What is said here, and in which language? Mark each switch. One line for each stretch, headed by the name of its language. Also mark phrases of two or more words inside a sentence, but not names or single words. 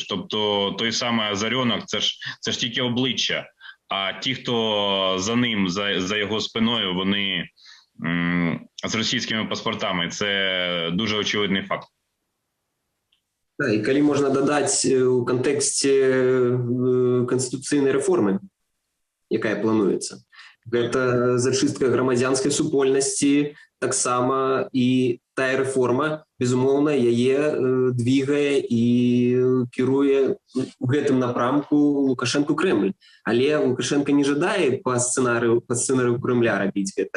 Ukrainian: Тобто той самий Азарьонок – це ж тільки обличчя, а ті, хто за ним, за його спиною, вони з російськими паспортами. Це дуже очевидний факт. Да, і коли можна додати у контексті конституційної реформи, яка планується.
Belarusian: Гэта зачыстка грамадзянскай супольнасці, таксама і тая рэформа, безумоўна, яе двигае і кіруе у гэтым напрамку Лукашенко Кремль. Але Лукашенко не жадае по сцэнарыю Кремля рабіць гэта.